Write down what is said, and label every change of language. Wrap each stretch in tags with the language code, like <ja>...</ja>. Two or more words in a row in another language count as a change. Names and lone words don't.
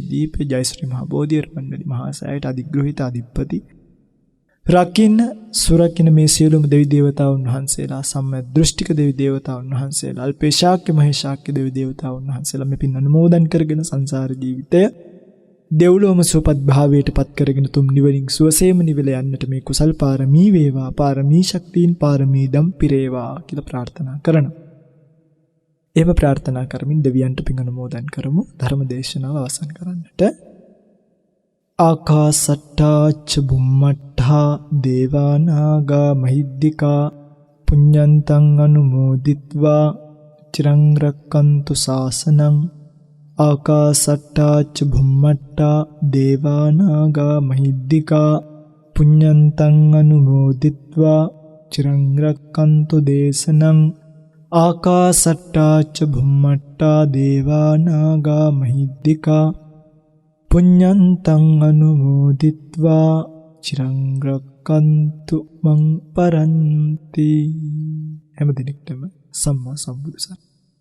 <si>දීපේ ජයශ්‍රී මහ බෝධිය රමණ්ඩලි මහා සෑයට අධිග්‍රහිත අධිපති රකින්න සුරකින්න මේ සියලුම දෙවි දේවතාවුන් වහන්සේලා සම්මා දෘෂ්ටික දෙවි දේවතාවුන් වහන්සේලා අල්පේශාක්‍ය මහේශාක්‍ය දෙවි දේවතාවුන් වහන්සේලා මේ පින් අනුමෝදන් කරගෙන සංසාර ජීවිතය දෙව්ලොවම සුවපත් භාවයට පත් කරගෙන තුම් නිවනින් සුවසේම නිවල යන්නට මේ කුසල් පාරමී වේවා, පාරමී ශක්තියින් පාරමී දම් පිරේවා කියලා ප්‍රාර්ථනා කරනවා. එහෙම ප්‍රාර්ථනා කරමින් දෙවියන්ට පින් අනුමෝදන් කරමු. ධර්ම දේශනාව අවසන් කරන්නට.</si> <pi>ආකාසට්ටා ච බුම්මට්ටා දේවා නාග මහිද්దికා පුඤ්ඤන්තං අනුමෝදිත්වා චිරං රක්칸තු ශාසනං. ආකාසට්ටා ච බුම්මට්ටා දේවා නාග මහිද්దికා පුඤ්ඤන්තං අනුමෝදිත්වා චිරං රක්칸තු දේශනං. ආකාසට්ටා ච බුම්මට්ටා දේවා නාග මහිද්దికා පුඤ්ඤන්තං අනුමෝදිත්වා චිරං රක්칸තු මං පරන්ති.</pi> <si>හැම දිනෙකටම සම්මා සම්බුදු සරණයි.</si>